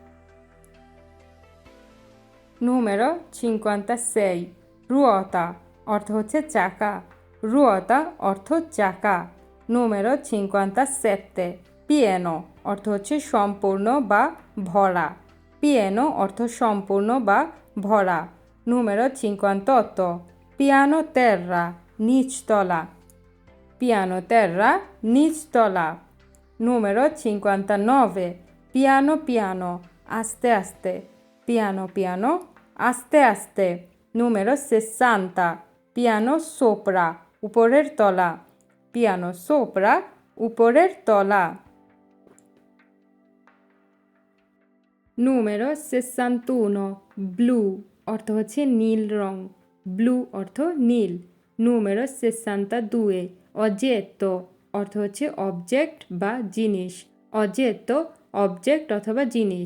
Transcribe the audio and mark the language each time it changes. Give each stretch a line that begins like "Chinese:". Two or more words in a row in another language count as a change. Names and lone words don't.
Italian: Numero 56, ruota
Bangla: অর্থ হচ্ছে চাকা, ruota অর্থ চাকা।
Italian: Numero 57, pieno
Bangla: অর্থ হচ্ছে সম্পূর্ণ বা ভরা, pieno অর্থ সম্পূর্ণ বা ভরা।
Italian: Numero 58, piano terra
Bangla: নিচতলা,
Italian: piano terra
Bangla: নিচতলা।
Italian: Numero 59, piano piano
Bangla: আস্তে আস্তে,
Italian: piano piano
Bangla: আস্তে আস্তে।
Italian: Numero 60, piano sopra
Bangla: উপরের তলা,
Italian: piano sopra
Bangla: উপরের তলা।
Italian: Numero 61, blu
Bangla: অর্থ হচ্ছে নীল রং, ব্লু অর্থ নীল।
Italian: Numero 62, oggetto
Bangla: অর্থ হচ্ছে অবজেক্ট বা জিনিস, oggetto অবজেক্ট অথবা জিনিস।